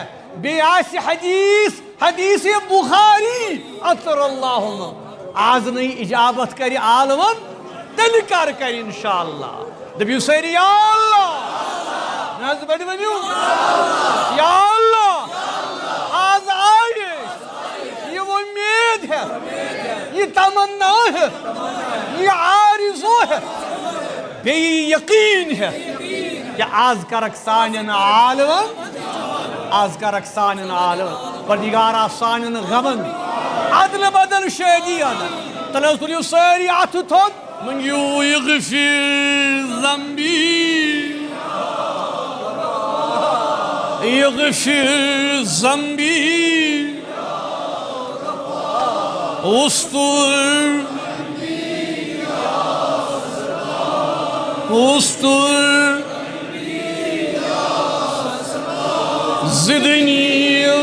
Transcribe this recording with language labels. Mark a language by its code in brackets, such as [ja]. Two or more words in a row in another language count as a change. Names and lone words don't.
[ks] بیٚیہِ آسہِ حدیث بخاری [ar] اطہر اللہ. [ks] آز نہٕ اجابت کرِ عالمن تیٚلہِ کر کرِ انشاءاللہ. دٔپِو سٲری [ar] یا اللہ [ks] نہ حظ بڑِ ؤنِو [ar] یا اللہ. [ks] آز آیہِ [ur] یہ امید ہے یہ تمنا ہے یہ آرزو ہے بیٚیہِ یقین ہے کہ [ks] آز کرک سانٮ۪ن عالمن پروردگارا سانٮ۪ن غمن عدل بدل شٲدی انن. تلو تُلِو سٲری اتھٕ تھوٚد منگیو [ar] یغفر ذنبی یغفر ذنبی استر زدنی